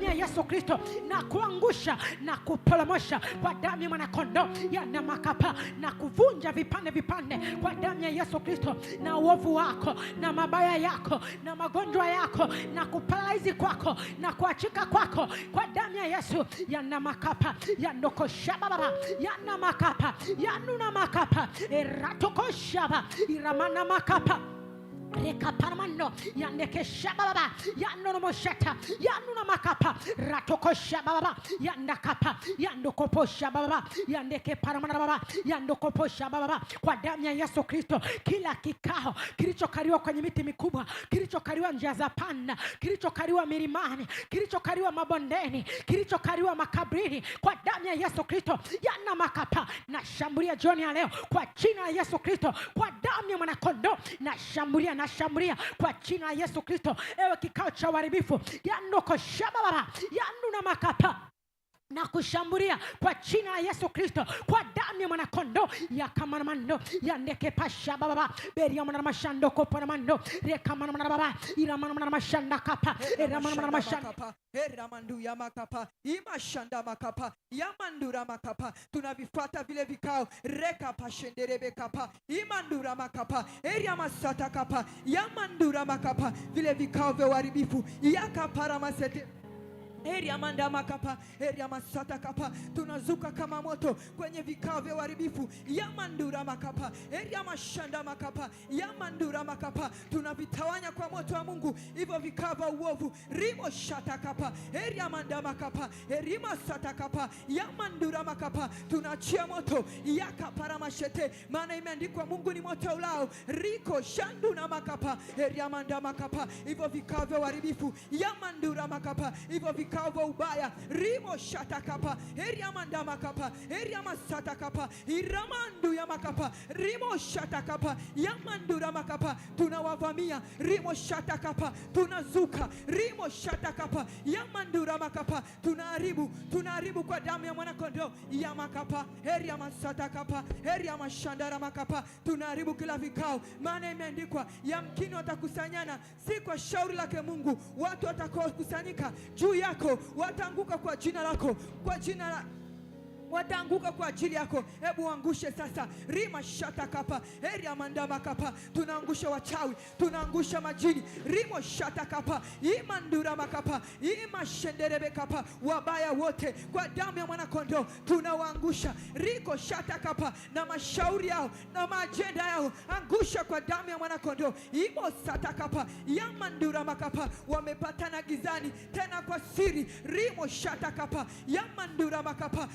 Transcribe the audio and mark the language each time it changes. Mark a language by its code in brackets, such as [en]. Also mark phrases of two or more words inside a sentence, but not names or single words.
[sw] ya Yesu Kristo na kuangusha na kupolomosha kwa damu ya mwanakondoo yana makapa na kuvunja vipande kwa damu ya Yesu Kristo, na uovu wako na mabaya yako na magonjwa yako na kupalaizi kwako na kuachika kwako kwa damu ya Yesu yana makapa yandokoshaba baba yana makapa yanuna makapa eratokoshaba iramana makapa reka paramando yandeke shababa yanono moshata yanuna makapa ratoko shababa yandakapa yandoko shababa yandeke paramana baba yandoko shababa kwa damu ya Yesu Kristo. Kila kikao kilichokaliwa kwenye miti mikubwa, kilichokaliwa njia za panda, kilichokaliwa milimani, kilichokaliwa mabondeni, kilichokaliwa makabrini, kwa damu ya Yesu Kristo yana makapa na shambulia jioni ya leo kwa jina la Yesu Kristo, kwa damu ya mwanakondoo na shambulia kwa jina la Yesu Kristo. Ewe kikao cha uharibifu yanoko shababa yanuna makapa na kushambulia kwa jina la Yesu Kristo, kwa damu ya mwanakondoo ya kamanamando yandeke pasha baba beri ya mwana mashando kopanamando rekamana baba iramana mashanda kapa eramana mashanda eramandu ya makapa imashanda makapa yamandura makapa. Tunavifuata vile vikao reka pashenderebe kapa imandura makapa eria masata kapa yamandura makapa, vile vikao vya uharibifu yakapara masete eria manda makapa eria masata kapa. Tunazuka kama moto kwenye vikao vya uharibifu ya mandura makapa eria mashanda makapa ya mandura makapa. Tunavitawanya kwa moto wa Mungu hivyo vikao vya uovu rimo shata kapa eria manda makapa erima sata kapa ya mandura makapa. Tunachia moto ya kapara mashete, maana imeandikwa Mungu ni moto ulao riko shandu na makapa eria manda makapa. Hivyo vikao vya uharibifu ya mandura makapa, hivyo vikao vya ubaya rimo shata kapa eria manda makapa eria masata kapa iramandu ya makapa rimo shata kapa ya mandura makapa. Tunawavamia rimo shata kapa, tunazuka rimo shata kapa ya mandura makapa. Tunaharibu kwa damu ya mwanakondoo ya makapa eria masata kapa eria mashandara makapa. Tunaharibu kila vikao, maana imeandikwa yamkini watakusanyana si kwa shauri lake Mungu, watu watakaokusanyika juu yako watanguka kwa jina lako, kwa jina la wataanguka kwa ajili yako. Hebu angushe sasa rima shata kapa eria mandama kapa. Tunaangusha wachawi, tunaangusha majini rimo shata kapa imandura makapa imashenderebe kapa. Wabaya wote kwa damu ya mwanakondoo tunawaangusha riko shata kapa, na mashauri yao na maajenda yao angusha kwa damu ya mwanakondoo imo sata kapa yamandura makapa. Wamepatana gizani tena kwa siri rimo shata kapa yamandura makapa.